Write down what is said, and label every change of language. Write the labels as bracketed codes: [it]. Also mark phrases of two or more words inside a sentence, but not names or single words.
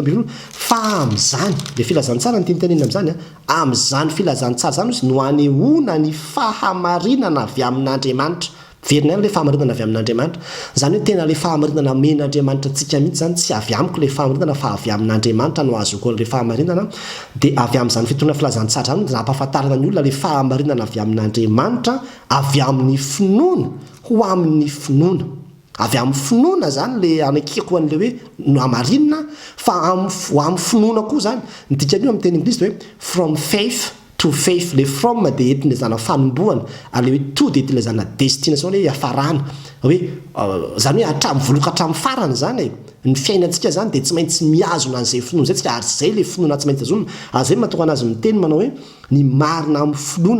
[mg] ambin'ny folo fa amin'izany le filazantsara ny tinytenenina amin'izany a amin'izany filazantsara zany izy no anehoana ny fahamarinana avy amin'Andriamanitra verina ihany le fahamarinana avy amin'Andriamanitra zany hoe tena le fahamarinana men'Andriamanitra tsika mihitsy zany tsy avy amiko le fahamarinana fa avy amin'Andriamanitra no azoko le fahamarinana dia avy amin'izany fitondrina filazantsara zany raha ampahafantarana ny olona le fahamarinana avy amin'Andriamanitra avy amin'ny finoana ho amin'ny finoana avy amin'ny finoana zany le anakiko an'le hoe no amarinina fa amin'ny finoana koa zany ny dikany amin'ny teny Inglisy hoe [en] from faith to faith [mg] le from dia entina zana fanombohana ale hoe to dia entina zana destination hoe hafarana hoe zany hoe hatramin'ny voloka hatramin'ny farany zany ny fiainantsika zany dia tsy maintsy miazona an'izay finoana zay tsika ary zay le finoana tsy maintsy azonona ary zay mahatonga anazy miteny manao hoe ny marina amin'ny finoana